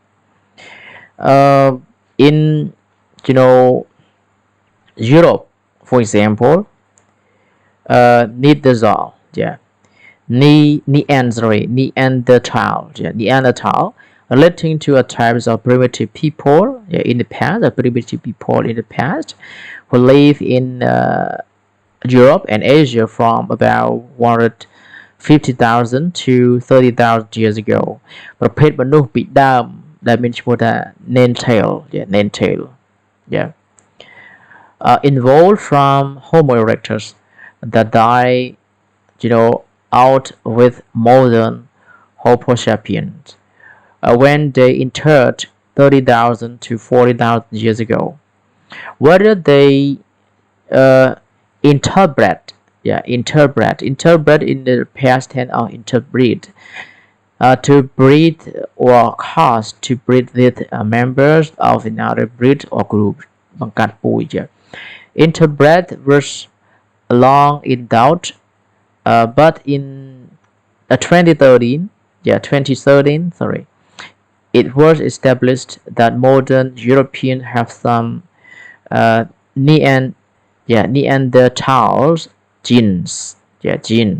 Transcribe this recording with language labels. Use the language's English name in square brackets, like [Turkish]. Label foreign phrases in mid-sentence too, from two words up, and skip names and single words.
[English] In Europe, for example, Neanderthal, yeah, Neanderthal, relating to a types of primitive people in the past, who live in Europe and Asia from about 150,000 to 30,000 years ago [Khmer] ប្រភេទមនុស្សពីដើមដែលមានឈ្មោះថា [English] Neanderthal yeah evolved from Homo erectus that died out with modern Homo sapiens when they entered 30,000 to 40,000 years ago. Whether they interpret in the past tense or interpret to breed or cause to breed with members of another breed or group [Khmer] បង្កើតពូជ [English] interpret was long in doubt but in 2013 it was established that modern Europeans have some Neanderthals genes.